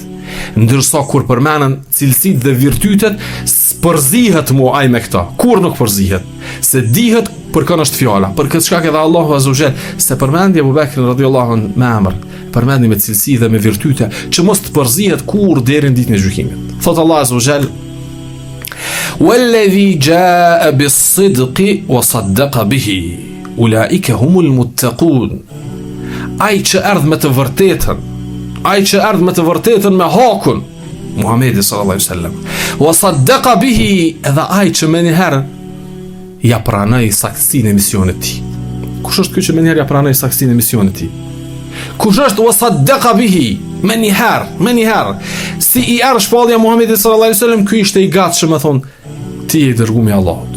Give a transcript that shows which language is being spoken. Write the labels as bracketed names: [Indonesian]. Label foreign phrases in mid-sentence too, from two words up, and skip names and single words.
[Albanian] Ndërsa kur përmenden cilësitë dhe virtytet, përzihet mu ai me këta. Kur nuk përzihet, se dihet për kënë është fjala. Për këtë shkak edhe Allahu [Arabic] عز وجل [Albanian] se përmendi Ebu Bekrin [Arabic] رضي الله عنه [Albanian] me emër, përmendi me cilësi dhe me virtyte që mos të përzihet kur deri në ditën e gjykimit. [Arabic] Thot الله عز وجل والذي جاء بالصدق وصدق به أولئك هم المتقون. [Albanian] Ai që erdh me të vërtetën, ai që erdh me të vërtetën me hakun, Muhamedi [Arabic] صلى الله عليه وسلم. وصدق به, [Albanian] edhe ai që më njëherë ja pranoi saktësinë e misionit të tij. Kush është ky që më njëherë ja pranoi saktësinë e misionit të tij? Kush është [Arabic] وصدق به? [Albanian] Më njëherë. Si i erë shpallja Muhamedi [Arabic] صلى الله عليه وسلم, [Albanian] ky ishte i gatshëm të thonë ti je dërguari i Allahut.